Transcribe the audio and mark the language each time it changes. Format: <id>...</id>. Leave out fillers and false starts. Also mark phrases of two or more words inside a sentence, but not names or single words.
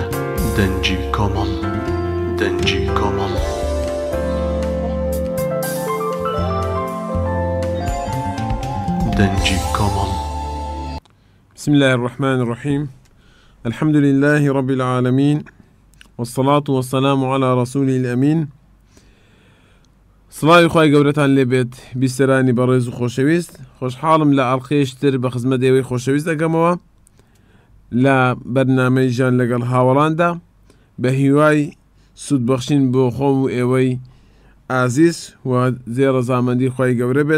<ckb>دەنجی کۆمەڵ. دەنجی کۆمەڵ. دەنجی کۆمەڵ.</ckb> <ar>بسم الله الرحمن الرحيم. الحمد لله رب العالمين والصلاة والسلام على رسوله الأمين.</ar> <ckb>سڵاوی خوای گەورەتان لێبێت بیسەرانی بەڕێز و خۆشەویست. خۆشحاڵم لە ئەڵقەیەشتر بە خزمەت ئێوەی خۆشەویست دەگەمەوە لە بەرنامەی ژیان لەگەڵ هاوڵاندا بە هیوای سوودبەخشین بۆ خۆم و ئێوەی ئازیز و زێڕە زامەندی خوای گەورە بێت.</ckb>